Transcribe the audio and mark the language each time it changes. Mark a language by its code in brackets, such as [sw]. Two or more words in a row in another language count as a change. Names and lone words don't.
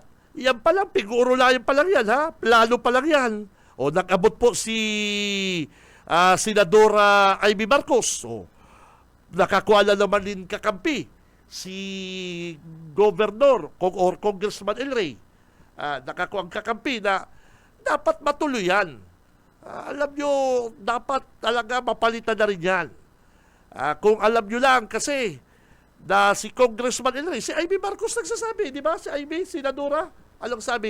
[bik] Iyan pa lang, pig-uurulayan pa lang yan, ha? [tl] Plano pa lang yan. O nag-abot po si Senadora Amy Marcos. O nakakuha na naman din kakampi si Governor or Congressman El Rey. Nakakuha ang kakampi na dapat matuloy yan. Alam nyo, dapat talaga mapalitan na rin yan. Kung alam nyo lang, kasi na si Congressman El Rey, si Amy Marcos nagsasabi, di ba? Si Amy, Senadora, anong sabi?